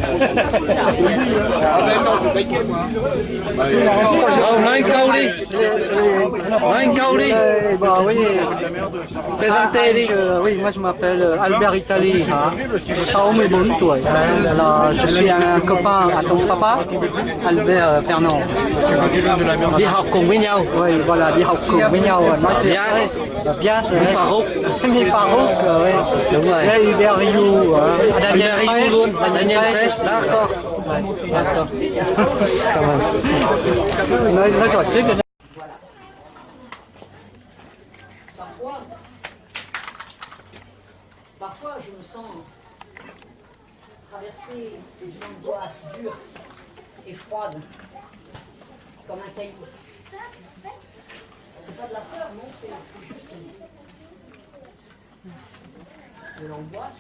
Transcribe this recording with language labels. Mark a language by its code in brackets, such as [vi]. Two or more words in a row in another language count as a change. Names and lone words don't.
[fr] Oui, moi je m'appelle Albert Italie, 64 tuổi. Alors, je suis un copain à ton papa, Albert Fernand. [vi] Đi học cùng với nhau. [fr] Oui, voilà, [vi] đi học cùng với nhau. Nói chuyện Bias, Farouk. [fr] Mi Farouk, oui. [vi] Đúng rồi. Là Hubert Rioux, Daniel Hubert Fresh, Rioux luôn, Daniel Fresh, d'accord. [fr] D'accord. [vi] Cảm ơn. Nói giỏi tiếp rồi. [fr] Parfois, je me sens traverser une angoisse dure et froide, comme un caillou. C'est pas de la peur, non, c'est juste de l'angoisse.